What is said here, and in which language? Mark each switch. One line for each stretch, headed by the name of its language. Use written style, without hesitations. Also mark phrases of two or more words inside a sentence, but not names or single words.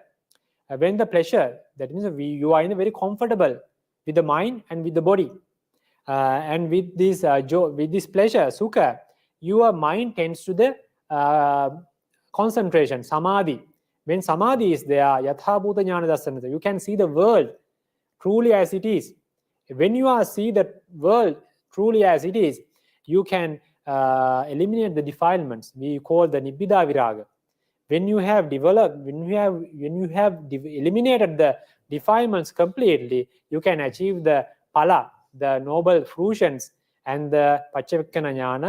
English: When the pleasure, that means you are in a very comfortable with the mind and with the body. And with this with this pleasure,
Pali: sukha,
English: your mind tends to the concentration, samadhi. When samadhi is there,
Pali: yatha bhuta jnana dasanata,
English: you can see the world truly as it is. When you are see the world truly as it is, you can eliminate the defilements. We call the
Pali: nibbida viraga.
English: When you have developed, when you have eliminated the defilements completely, you can achieve the pala, the noble fruitions, and the
Pali: paccavakkana jnana.